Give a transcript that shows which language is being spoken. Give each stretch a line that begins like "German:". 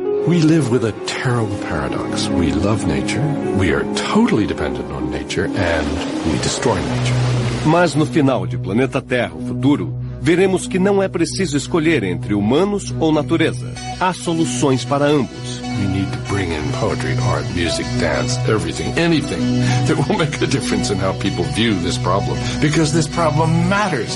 English: We live with a terrible paradox. We love nature, we are totally dependent on nature, and we destroy nature.
Portuguese: Mas no final de Planeta Terra, o futuro, veremos que não é preciso escolher entre humanos ou natureza. Há soluções para ambos.
English: We need to bring in poetry, art, music, dance, everything, anything that will make a difference in how people view this problem, because this problem matters.